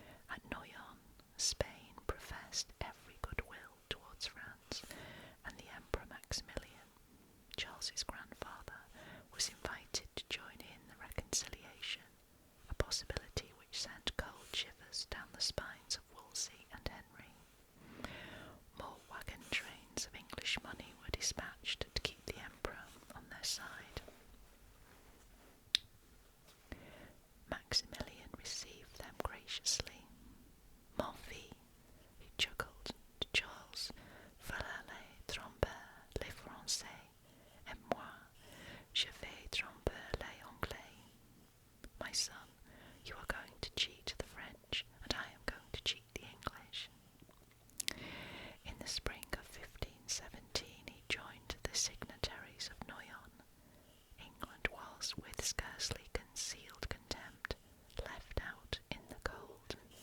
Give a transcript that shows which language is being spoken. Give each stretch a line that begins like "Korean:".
English: At Noyon, Spain professed every goodwill towards France, and the Emperor Maximilian, Charles's grandfather, was invited to join in the reconciliation, a possibility which sent cold shivers down the spines of Wolsey and Henry. More wagon trains of English money were dispatched to keep the Emperor on their side. Maximilian received them graciously.
French: Mon fils, he chuckled to Charles, voilà les trompeurs, les Français, et moi, je vais tromper les Anglais.
English: My son, you are going to cheat the French, and I am going to cheat the English. In the spring of 1517 he joined the signatories of Noyon. England was, with scarcely concealed contempt, left out in the cold.